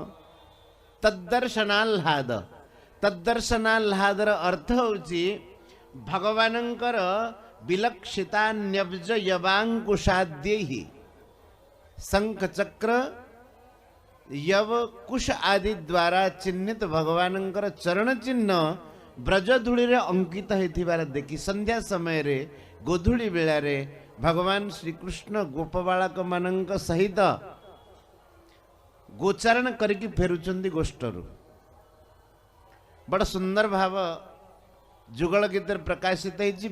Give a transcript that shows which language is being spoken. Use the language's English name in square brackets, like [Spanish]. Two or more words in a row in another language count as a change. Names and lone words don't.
[Odia] ତଦ୍ଦର୍ଶନାହ୍ଲାଦ, ତଦ୍ଦର୍ଶନାହ୍ଲାଦର ଅର୍ଥ ହେଉଛି ଭଗବାନଙ୍କର ବିଲକ୍ଷିତା ନ୍ୟବ୍ଜ ଯବାଙ୍କୁଶାଦ୍ୟୈହି ଶଙ୍ଖ ଚକ୍ର ଯବ କୁଶ ଆଦି ଦ୍ୱାରା ଚିହ୍ନିତ ଭଗବାନଙ୍କର ଚରଣ ଚିହ୍ନ ବ୍ରଜଧୂଳି ରେ ଅଙ୍କିତ ହୋଇଥିବାର ଦେଖି ସନ୍ଧ୍ୟା ସମୟ ରେ ଗୋଧୂଳି ବେଳା ରେ ଭଗବାନ ଶ୍ରୀକୃଷ୍ଣ ଗୋପବାଳକ ମାନଙ୍କ ସହିତ ଗୋଚାରଣ କରିକି ଫେରୁଛନ୍ତି ଗୋଷ୍ଠରୁ ବଡ଼ ସୁନ୍ଦର ଭାବ ଯୁଗଳ ଗୀତ ପ୍ରକାଶିତ ହୋଇଛି।